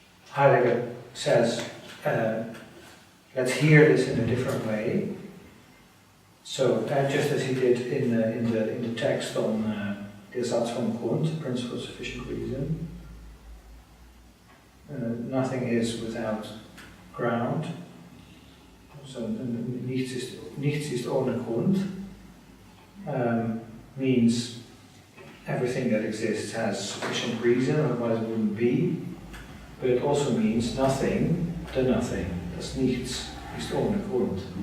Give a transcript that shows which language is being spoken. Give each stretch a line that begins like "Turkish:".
English: Heidegger says, let's hear this in a different way. So, just as he did in the text on the Satz vom Grund, principle of sufficient reason, nothing is without ground.
German: So, nichts ist ohne Grund.
English: Means everything that exists has sufficient reason, otherwise it wouldn't be. But it also means nothing, the nothing.
German: Das Nichts ist ohne Grund.